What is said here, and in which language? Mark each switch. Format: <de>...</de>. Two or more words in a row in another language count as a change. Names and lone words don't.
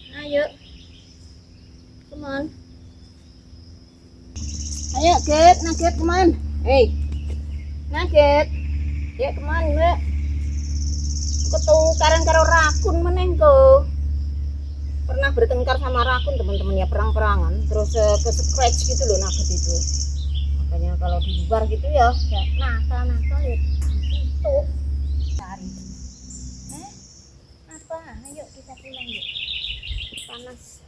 <id>Ayo.</id> <en>Come on. Ayo, Get. Nugget, come on. Hey. Nugget. Ya, come on,</en> <jv>Mbak. Ketukaran karo rakun meneng kok.</jv> <id>Pernah bertengkar sama rakun teman-teman ya, perang-perangan. Terus ke scratch gitu loh nugget itu. Makanya kalau di luar gitu ya, nakal-nakal ya. Itu. Cari. Apa? Ayo kita pulang yuk. Panas.</id>